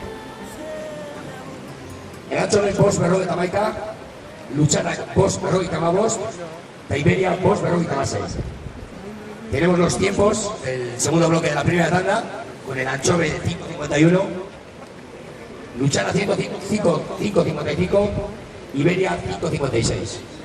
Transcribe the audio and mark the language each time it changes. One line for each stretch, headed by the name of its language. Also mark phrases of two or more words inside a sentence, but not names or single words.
Basque: Elantxoben 5:41, Lutxanak 5:45, eta Iberia 5:46.
Spanish: Tenemos los tiempos del segundo bloque de la primera tanda, con el Anchove 5:51, Lutxana 5:55, Iberia 5:56.